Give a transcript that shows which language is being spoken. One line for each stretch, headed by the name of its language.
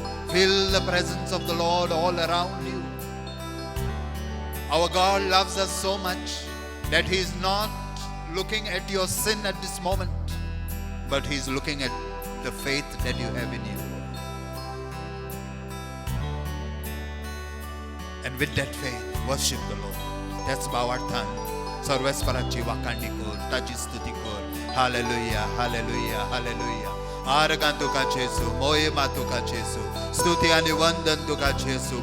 English: Feel the presence of the Lord all around you. Our God loves us so much that He is not looking at your sin at this moment, but He is looking at the faith that you have in you. And with that faith, worship the Lord.
Konkani: That's भावार्थान सर्वेस्पराची वाखाणणी कर, ताची स्तुती कर.
English: Hallelujah, hallelujah, hallelujah.
Konkani: आरगां तुका जेसू, मोहिमा तुका जेसू, स्तुती आणि वंदन तुका जेसू.